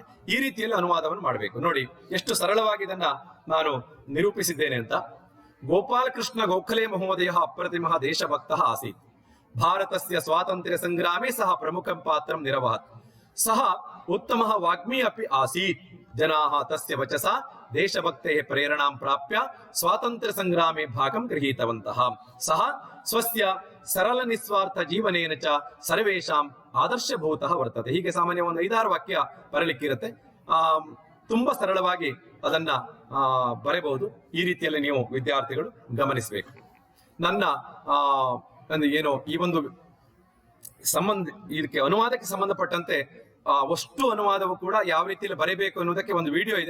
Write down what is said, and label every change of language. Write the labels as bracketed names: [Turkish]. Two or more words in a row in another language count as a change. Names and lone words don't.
[Kannada] ಈ ರೀತಿಯಲ್ಲಿ ಅನುವಾದವನ್ನು ಮಾಡಬೇಕು. ನೋಡಿ ಎಷ್ಟು ಸರಳವಾಗಿ ಇದನ್ನ ನಾನು ನಿರೂಪಿಸಿದ್ದೇನೆ ಅಂತ. [Sanskrit] ಗೋಪಾಲಕೃಷ್ಣ ಗೋಖಲೆ ಮಹೋದಯ ಅಪ್ರತಿಮಃ ದೇಶಭಕ್ತ ಆಸೀತ್. ಭಾರತಸ್ಯ ಸ್ವಾತಂತ್ರ್ಯ ಸಂಗ್ರಾಮೇ ಸಹ ಪ್ರಮುಖಂ ಪಾತ್ರಂ ನಿರವಹತ್. ಸಹ ಉತ್ತಮಃ ವಾಗ್ಮಿ ಅಪಿ ಆಸೀತ್. ಜನಾಃ ತಸ್ಯ ವಚಸ ದೇಶಭಕ್ತೆಯ ಪ್ರೇರಣಾಂ ಪ್ರಾಪ್ಯ ಸ್ವಾತಂತ್ರ್ಯ ಸಂಗ್ರಾಮೇ ಭಾಗಂ ಗೃಹೀತವಂತಃ. ಸಹ ಸ್ವಸ್ಯ ಸರಳ ನಿಸ್ವಾರ್ಥ ಜೀವನೇನ ಚ ಸರ್ವೇಷಾಂ ಆದರ್ಶಭೂತಃ ವರ್ತತೆ. [Kannada] ಹೀಗೆ ಸಾಮಾನ್ಯ ಒಂದು 5-6 ವಾಕ್ಯ ಬರಲಿಕ್ಕಿರುತ್ತೆ. ತುಂಬಾ ಸರಳವಾಗಿ ಅದನ್ನ ಬರೆಯಬಹುದು. ಈ ರೀತಿಯಲ್ಲಿ ನೀವು ವಿದ್ಯಾರ್ಥಿಗಳು ಗಮನಿಸಬೇಕು. ನನ್ನ ಏನೋ ಈ ಒಂದು ಇದಕ್ಕೆ ಅನುವಾದಕ್ಕೆ ಸಂಬಂಧಪಟ್ಟಂತೆ ಅಷ್ಟು ಅನುವಾದವು ಕೂಡ ಯಾವ ರೀತಿಯಲ್ಲಿ ಬರೀಬೇಕು ಅನ್ನೋದಕ್ಕೆ ಒಂದು ವಿಡಿಯೋ ಇದೆ.